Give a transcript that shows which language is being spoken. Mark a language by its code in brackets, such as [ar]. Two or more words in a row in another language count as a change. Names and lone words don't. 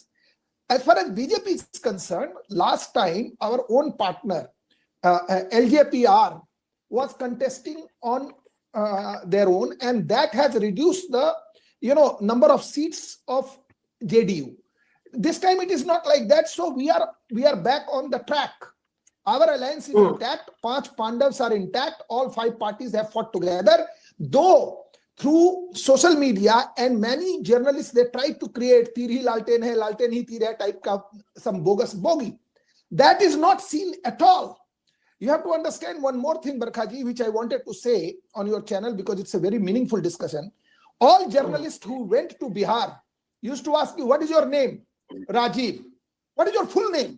[en] As far as BJP is concerned, last time our own partner, LJPR, was contesting on their own, and that has reduced the number of seats of JDU. This time it is not like that, so we are back on the track. Our alliance is intact. 5 Pandavs are intact. All 5 parties have fought together. Though through social media and many journalists, they try to create [hi] tir hi lalten hi tir hai [en] type ka some bogus bogie. That is not seen at all. You have to understand one more thing, Barkha ji, which I wanted to say on your channel because it's a very meaningful discussion. All journalists who went to Bihar used to ask you, what is your name? Rajiv. What is your full name?